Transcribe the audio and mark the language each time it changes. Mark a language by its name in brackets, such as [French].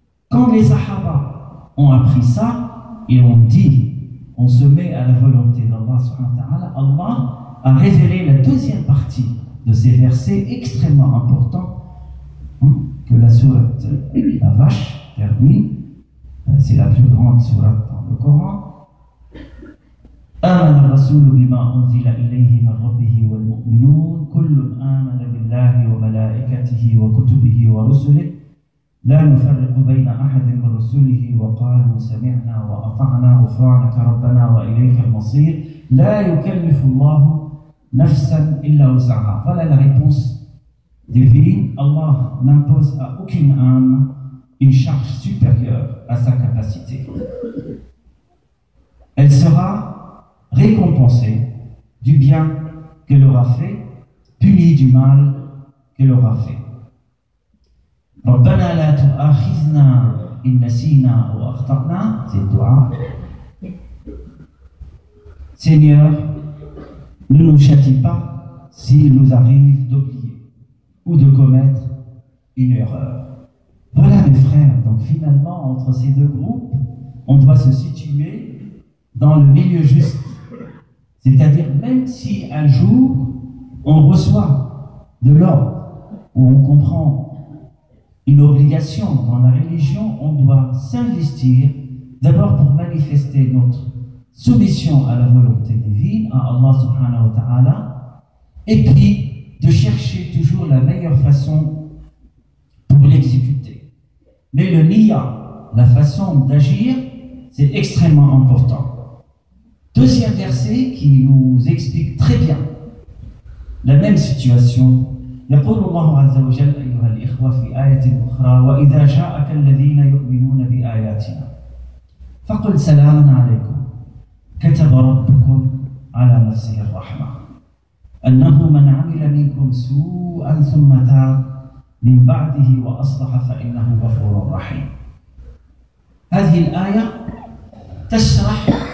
[French] Quand les Sahaba ont appris ça, ils ont dit, on se met à la volonté d'Allah [Arabic] subhanahu wa ta'ala, [French] Allah a révélé la deuxième partie de ces versets extrêmement importants que la sourate la vache termine. C'est la plus grande sourate dans le Coran. [Arabic] آمن الرسول بما أنزل إليه من ربه والمؤمنون كل آمن بالله وملائكته وكتبه ورسله لا نفرق بين أحد من رسله وقالوا سمعنا وأطعنا غفرانك ربنا وإليك المصير لا يكلف الله نفسا إلا وسعها. [French] Voilà la réponse divine. Allah n'impose à aucune âme une charge supérieure à sa capacité. Elle sera récompensée du bien qu'elle aura fait, punie du mal qu'elle aura fait. [Arabic] ربنا لا تؤاخذنا إن نسينا أو أخطأنا, [French] c'est le dua. Seigneur, ne nous châtie pas s'il nous arrive d'oublier ou de commettre une erreur. Voilà mes frères, donc finalement entre ces deux groupes, on doit se situer dans le milieu juste. C'est-à-dire même si un jour on reçoit de l'ordre ou on comprend une obligation dans la religion, on doit s'investir d'abord pour manifester notre soumission à la volonté divine, à Allah [Arabic] subhanahu wa ta'ala, [French] et puis de chercher toujours la meilleure façon pour l'exécuter. Mais le niya, la façon d'agir, c'est extrêmement important. Deuxième verset qui nous explique très bien la même situation. [Arabic] يقول الله عز وجل أيها الإخوة في آية أخرى وإذا جاءك الذين يؤمنون بآياتنا فقل سلام عليكم كتب ربكم على نفسه الرحمة أنه من عمل منكم سوءا ثم تاب من بعده وأصلح فإنه غفور رحيم. هذه الآية تشرح